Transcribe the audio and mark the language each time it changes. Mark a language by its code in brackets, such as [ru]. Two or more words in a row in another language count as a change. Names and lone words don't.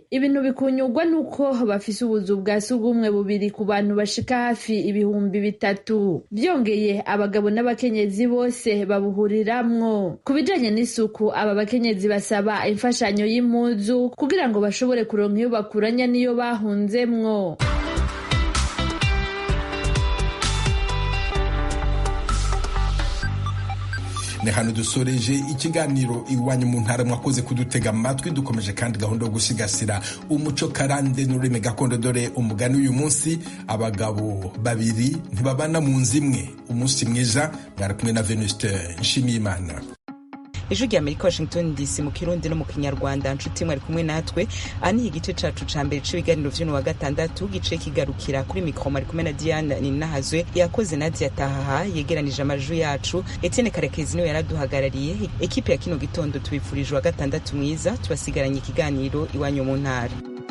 [rn] Ibintu bikunyurwa nuko bafise ubuzu bwa sugumwe bubiri ku bantu bashika hafi 3,000. Byongeye abagabo n'abakenyezi bose babuhuriramwo. Kubijanye n'isuku aba bakenyezi basaba imfashanyo y'impuzu kugira ngo bashobore kuronka iyo bakuranya niyo bahunzemwo. ni hano dusoreje ikiganiro iwanyu mu ntara mwakoze kudutega amatwi. Dukomeje kandi gahunda yo gusigasira umuco karande n'ururimi gakondo, dore umugani uyu munsi abagabo babiri ntibabana mu nzu imwe. Umunsi mwiza, mwari kumwe na Venuste Nshimiyimana. Ijwi rya Amerika, Washington DC, mu Kirundi no mu Kinyarwanda. Nshuti mwari kumwe natwe, ani igice cacu ca mbere c'ibiganiro vy'uno wa gatandatu gice kigarukira kuri mikro. Mwari kumwe na Diana Ninahazwe, yakoze Nadia Tahaha yegeranije amajwi yacu. Etienne Karekezi niwe yaraduhagarariye. Ekipe ya kino gitondo tubifurije wa gatandatu mwiza, tubasigaranye ikiganiro iwanyu mu ntara.